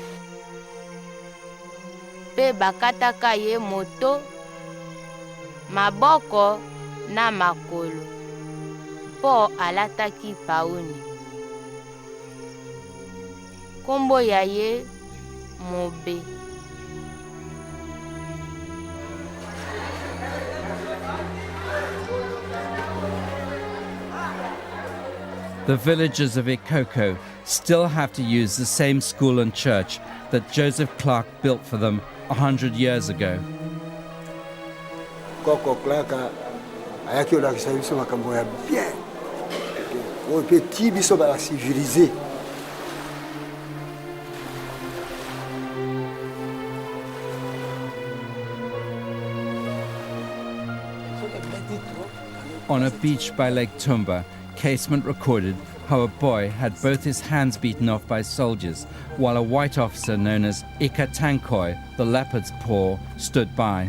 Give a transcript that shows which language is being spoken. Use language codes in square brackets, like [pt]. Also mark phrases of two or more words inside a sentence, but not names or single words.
[ln] Pe bakataka ye moto, maboko na makolo. Po alataki pauni. Kombo ya ye Mobe. [en] The villagers of Ikoko still have to use the same school and church that Joseph Clark built for them 100 years ago. [ln] Koko Clark ayaki olakisa biso makambo ya bien. Oyo pe ti biso ba civiliser. [en] On a beach by Lake Tumba, Casement recorded how a boy had both his hands beaten off by soldiers, while a white officer known as Ikatankoi, the leopard's paw, stood by.